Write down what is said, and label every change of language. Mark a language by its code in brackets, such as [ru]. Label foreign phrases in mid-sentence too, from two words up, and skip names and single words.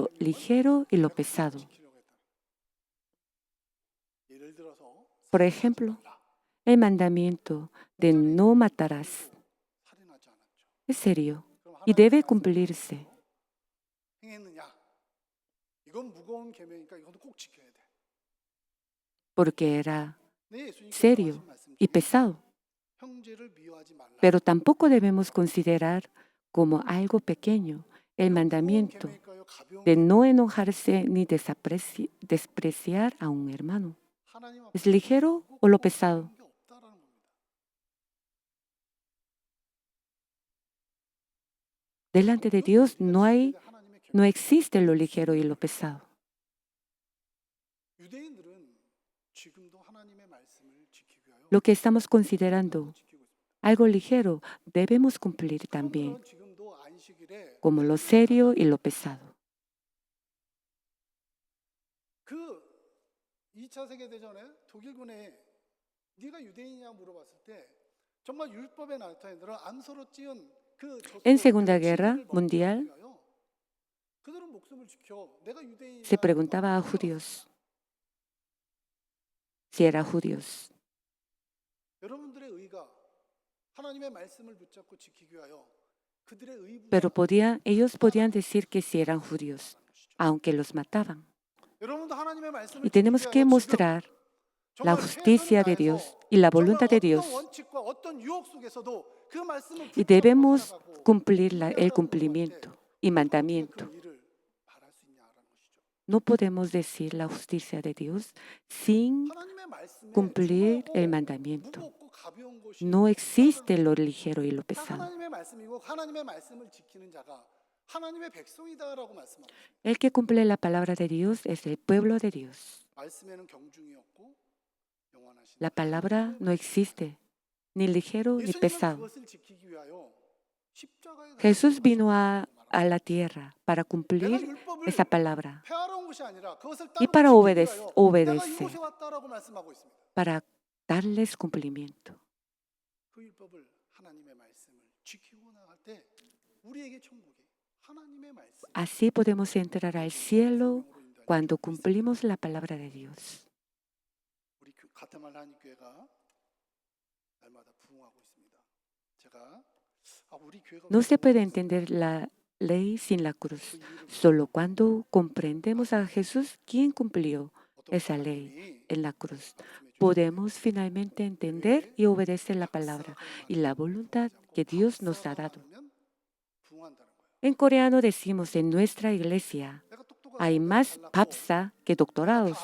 [ko] 계명은 [es] ligero y lo [ko] 가볍게 [es] pesado. [ko] 지키려고 했다. 예를 들어서 [es] Por [ko] 살인하지 [es] ejemplo, [ko] 말라. [es] el mandamiento de [ko] 온전히 [es] no matarás [ko] 지키고 살인하지 않았죠. [es] es serio [ko] 그럼 [es] y [ko] 하나님의 [es] debe [ko] 말씀을 [es] cumplirse, [ko] 가지고 행했느냐? 이건 무거운 계명이니까 이것도 꼭 지켜야 돼. [es] porque era [ko] 네, 예수님께서 [es] serio [ko] 하신 말씀 [es] y [ko] 중에 [es] pesado. [ko] 형제를 미워하지 말라. [es] Pero tampoco debemos considerar como algo pequeño el [ko] 이건 무거운 [es] mandamiento [ko] 계명일까요? 가벼운 [es] de no [ko] 계명일까요? [es] enojarse ni despreciar a un hermano. [ko] 하나님 [es] ¿Es [ko] 앞에서 [es] ligero [ko] 무겁고 [es] o lo pesado? [ko] 가벼운 게 없다라는 겁니다. [es] Delante de [ko] 모든 [es] Dios [ko] 우리가 지켜야 될 하나님의 [es] no [ko] 계명. [es] existe lo ligero y lo pesado. [ko] 유대인들은 지금도 하나님의 말씀을 지키기 위하여 [es] Lo que estamos considerando [ko] 지키고 있습니다. [es] algo ligero debemos cumplir también, [ko] 그분들은 지금도 안식일에 [es] como lo [ko] 주일을 [es] serio [ko] 지키지 [es] y lo [ko] 않습니다. [es] pesado. [ko] 그 2차 세계대전에 독일군에 네가 유대인이냐 물어봤을 때 정말 율법에 나타낸 대로 암소로 찌은 그 [es] En [ko] 젖소 [es] Segunda [ko] 그 [es] Guerra [ko] 진미를 먹지 [es] Mundial [ko] 않기 위하여 그들은 목숨을 지켜 내가 유대인이다 [es] se preguntaba a judíos si eran judíos, [ko] 여러분들의 의가 하나님의 말씀을 붙잡고 지키기 위하여 그들의 [es] pero [ko] 의보다 [es] ellos podían decir que sí eran judíos, aunque los mataban. [ko] 여러분도 하나님의 말씀을 [es] Y [ko] 지키기 [es] tenemos que [ko] 위하여 지금 [es] mostrar la [ko] 정말 최선을 [es] justicia de [ko] 다해서 [es] Dios y la [ko] 정말 [es] voluntad de [ko] 어떤 [es] Dios, [ko] 원칙과 어떤 유혹 속에서도 그 말씀을 [es] y [ko] 붙잡고 [es] debemos [ko] 살아가고 [es] cumplir el [ko] 의하라고 물어볼 때 [es] cumplimiento y [ko] 우리가 어떻게 [es] mandamiento. [ko] 그 의를 바랄 수 있냐라는 것이죠. [es] No podemos decir la justicia de Dios sin [ko] 하나님의 말씀에 [es] cumplir el [ko] 중하고 [es] mandamiento. [ko] 무겁고 가벼운 것이 [es] No [ko] 없다라는 [es] existe [ko] 것이죠. [es] lo ligero y lo [ko] 다 [es] pesado. [ko] 하나님의 말씀이고 하나님의 말씀을 지키는 자가 하나님의 백성이다라고 말씀하고 있습니다. [es] El que cumple la palabra de Dios es el pueblo de Dios. [ko] 말씀에는 경중이 없고 영원하신 [es] La palabra [ko] 하나님의 [es] no existe, ni ligero ni [ko] 예수님은 [es] pesado. [ko] 그것을 지키기 위하여 십자가에 [es] Jesús vino [ko] 달리셔서 [es] a la tierra para [ko] 내가 [es] cumplir [ko] 율법을 [es] esa palabra [ko] 폐하러 온 것이 아니라 그것을 [es] y [ko] 따르고 [es] para [ko] 지키기 위하여 내가 [es] obedecer, [ko] 이곳에 왔다라고 말씀하고 있습니다. [es] para darles cumplimiento. [ko] 그 율법을 하나님의 말씀을 지키고 나갈 때 우리에게 천국에 하나님의 말씀 [es] Así podemos entrar al cielo cuando cumplimos la palabra de Dios. [ko] 우리 가테말라 한인교회가 날마다 부흥하고 있습니다. 제가 우리 교회가 [es] No se puede entender la ley sin la cruz. Solo cuando comprendemos a Jesús, quien cumplió esa ley en la cruz, podemos finalmente entender y obedecer la palabra y la voluntad que Dios nos ha dado. En coreano decimos en nuestra iglesia, hay más papsa que doctorados.